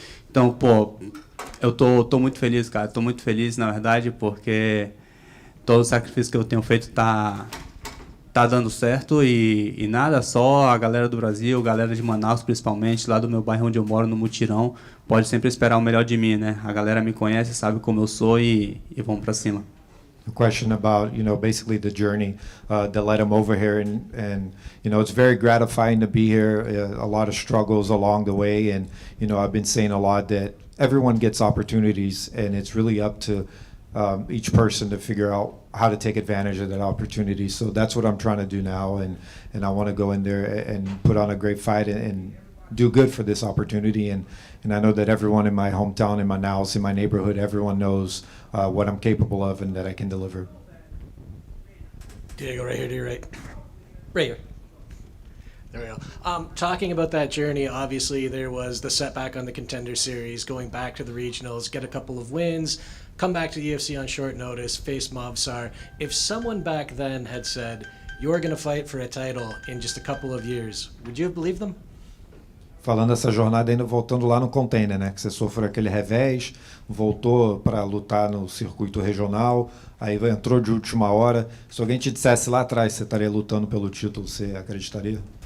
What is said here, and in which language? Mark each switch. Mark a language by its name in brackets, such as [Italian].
[Portuguese] Então, pô, eu tô muito feliz, cara. Tô muito feliz, na verdade, porque todo o sacrifício que eu tenho feito tá dando certo e nada, só a galera do Brasil, galera de Manaus principalmente, lá do meu bairro onde eu moro, no Mutirão, pode sempre esperar o melhor de mim, né? A galera me conhece, sabe como eu sou e vamos pra cima. [English] A question about, basically the journey that led him over here, and it's very gratifying to be here. A lot of struggles along the way, and I've been saying a lot that everyone gets opportunities, and it's really up to each person to figure out how to take advantage of that opportunity. So that's what I'm trying to do now, and I want to go in there and put on a great fight and do good for this opportunity. And I know that everyone in my hometown, in Manaus, in my neighborhood, everyone knows what I'm capable of and that I can deliver. Diego, right here to your right. Right here. There we go. Talking about that journey, obviously there was the setback on the Contender Series, going back to the regionals, get a couple of wins, come back to the UFC on short notice, face Mobsar. If someone back then had said, you're going to fight for a title in just a couple of years, would you have believed them? [Portuguese] Falando dessa jornada ainda voltando lá no Container, né? Que você sofreu aquele revés, voltou para lutar no circuito regional, aí entrou de última hora. Se alguém te dissesse lá atrás que você estaria lutando pelo título, você acreditaria?